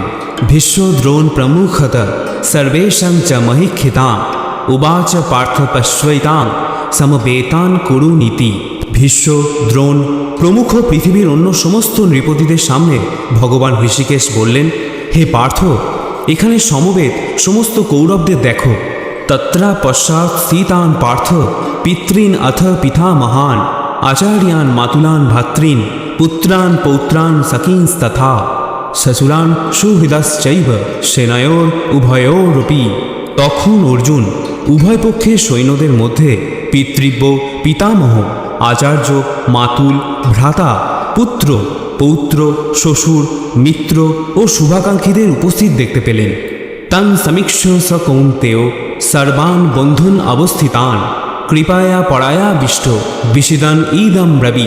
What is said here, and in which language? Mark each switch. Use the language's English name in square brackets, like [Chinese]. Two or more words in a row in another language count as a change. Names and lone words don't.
[Sanskrit] ভীষ্ম দ্রোণ প্রমুখত সর্বেষাং চ মহিক্ষিতাং উবাচ পার্থ পশ্বৈতাং সমবেতান কুরু নীতি। [Bangla] ভীষ্ম, দ্রোণ প্রমুখ পৃথিবীর অন্য সমস্ত নৃপতিদের সামনে ভগবান ঋষিকেশ বললেন, হে পার্থ, এখানে সমবেত সমস্ত কৌরবদের দেখো। [Sanskrit] তত্রা পশ্চাৎ স্থিতান পার্থ পিতৃন অথ পিতামহান আচার্যান মাতুলান ভ্রাতৃন পুত্রান পৌত্রান সখীংস্তথা শ্বশুরান সুহৃদশ্চৈব সেনয়োর উভয়োরপি। [Bangla] তখন অর্জুন উভয় পক্ষের সৈন্যদের মধ্যে পিতৃব্য, পিতামহ, আচার্য, মাতুল, ভ্রাতা, পুত্র, পৌত্র, শ্বশুর, মিত্র ও শুভাকাঙ্ক্ষীদের উপস্থিত দেখতে পেলেন। [Sanskrit] তং সমীক্ষ স কৌন্তেয় সর্বান বন্ধুন অবস্থিতান কৃপায়া পরায়া বিষ্ট বিষিদান ঈদম ব্রবীত।